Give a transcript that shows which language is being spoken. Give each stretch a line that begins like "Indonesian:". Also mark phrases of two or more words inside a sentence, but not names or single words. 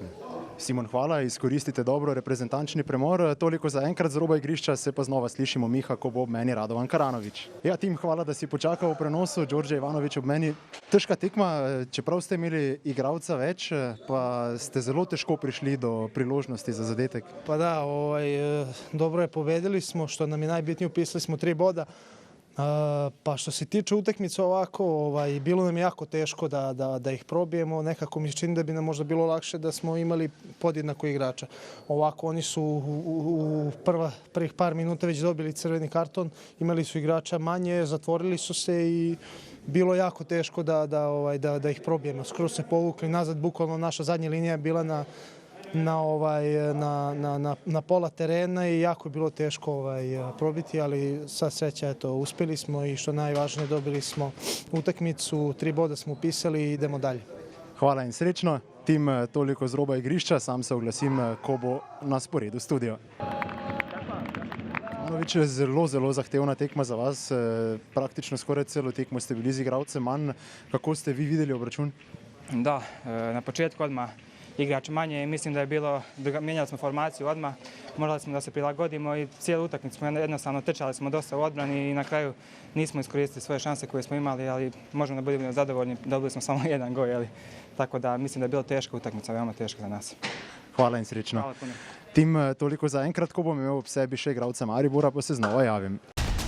Slovenian: Simon, hvala, izkoristite dobro reprezentančni premor, toliko za enkrat z roba igrišča, se pa znova slišimo, Miha, ko bo ob meni Radovan Karanović. Ja, Tim, hvala, da si počakal v prenosu, Đorđe Ivanović ob meni. Težka tekma, čeprav ste imeli igralca več, pa ste zelo težko prišli do priložnosti za zadetek.
Serbian: Pa da, dobro je, pobedili smo, što nam je najbitnije, upisali smo 3 boda. Pa što se tiče utakmice ovako, bilo nam je jako teško da ih probijemo. Nekako mi se čini da bi nam možda bilo lakše da smo imali podjednako igrača. Ovako oni su u prvih par minuta već dobili crveni karton, imali su igrača manje, zatvorili su se i bilo jako teško da ih probijemo. Skoro se povukli nazad, bukvalno naša zadnja linija je bila na pola terena i jako je bilo teško probiti, ali sva sreća, eto, uspjeli smo i što najvažnije, dobili smo utakmicu, 3 boda smo upisali i idemo dalje.
Slovenian: Hvala in srečno. Tim, toliko z roba igrišča, sam se oglasim, ko bo na sporedu studio. Ivanović, zelo zahtevna tekma za vas, praktično skoraj celo tekmo ste bili z igralcem manj. Kako ste vi videli obračun?
Serbian: Da, na početku odmah igrač manje i mislim da je bilo, mijenjali smo formaciju odmah, morali smo da se prilagodimo i cijelu utakmicu smo jednostavno trčali smo dosta u odbrani i na kraju nismo iskoristili svoje šanse koje smo imali, ali možemo da budemo zadovoljni, dobili smo samo 1 gol, tako da mislim da je bilo teška utakmica, veoma teška za nas.
Slovenian: Hvala in srečno.
Serbian: Hvala puno.
Slovenian: Tim, toliko za enkrat, ko bom imel ob sebi še igralca Maribora, pa se znova javim.